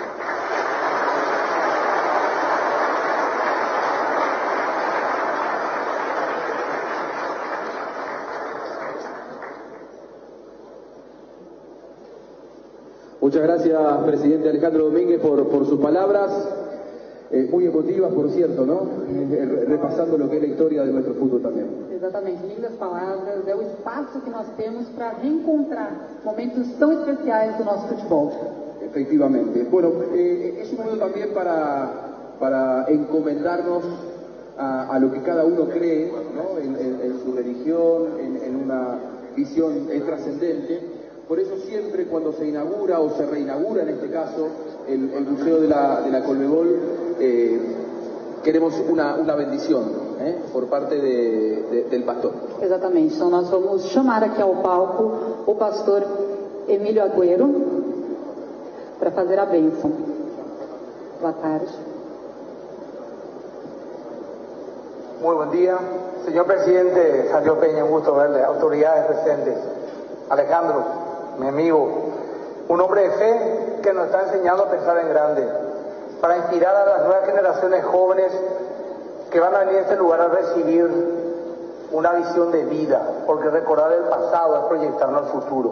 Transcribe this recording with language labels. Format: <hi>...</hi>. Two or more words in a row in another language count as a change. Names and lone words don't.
<es>Muchas gracias, presidente Alejandro Domínguez, por sus palabras, muy emotivas, por cierto, ¿no? Repasando lo que es la historia de nuestro fútbol también.</es> <pt>Exatamente, lindas palavras, é o espaço que nós temos para reencontrar momentos tão especiais do nosso futebol.</pt> <es>Efectivamente. Bueno, es un momento también para encomendarnos a lo que cada uno cree, ¿no? En su religión, en una visión trascendente. Por eso siempre cuando se inaugura o se reinaugura en este caso el Museo de la Conmebol, queremos una bendición por parte del pastor.</es> <pt>Exatamente, então nós vamos chamar aqui ao palco o pastor Emílio Agüero para fazer a bênção. Boa tarde.</pt> <es>Muy buen día. Señor presidente Sergio Peña, un gusto verle. Autoridades presentes. Alejandro, mi amigo, un hombre de fe que nos está enseñando a pensar en grande, para inspirar a las nuevas generaciones jóvenes que van a venir a este lugar a recibir una visión de vida, porque recordar el pasado es proyectarnos al futuro.</es>